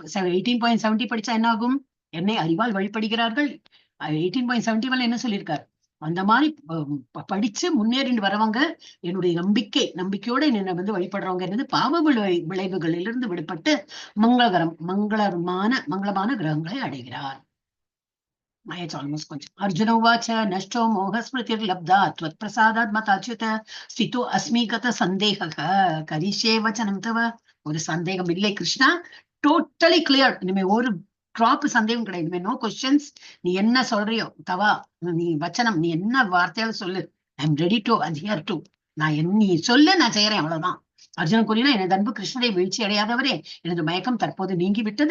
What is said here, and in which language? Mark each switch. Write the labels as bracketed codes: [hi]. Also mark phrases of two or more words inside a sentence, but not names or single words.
[ta] 18.70 படிச்சா என்ன ஆகும், என்னை அறிவால் வழிபடுகிறார்கள். 18.71 என்ன சொல்லியிருக்காரு, அந்த மாதிரி படிச்சு முன்னேறிட்டு வரவங்க என்னுடைய நம்பிக்கையோட என்னை வந்து வழிபடுறவங்க என்னது பாவ விளைவுகளிலிருந்து விடுபட்டு மங்களமான கிரகங்களை அடைகிறார். [en] It's almost கொஞ்சம். [sa] अर्जुन उवाच नष्टो मोहः स्मृतिर्लब्धा त्वत्प्रसादात् मयाच्युत स्थितो अस्मि गत सन्देहः करिष्ये वचनं तव. [ta] ஒரு சந்தேகம் இல்லை கிருஷ்ணா, [en] totally clear. [ta] இனிமே ஒரு டிராப் சந்தேகம் கிடையாது. இனிமே [en] no questions. [ta] நீ என்ன சொல்றியோ தவா, நீ வச்சனம், நீ என்ன வார்த்தையால சொல்லு, [en] I am ready to adhere to. [ta] நீ சொல்லு, நான் செய்யறேன், அவ்வளவுதான். அர்ஜுனன் கூறினா, எனது அன்பு கிருஷ்ணரை வீழ்ச்சி அடையாதவரே, எனது மயக்கம் தற்போது நீங்கிவிட்டது.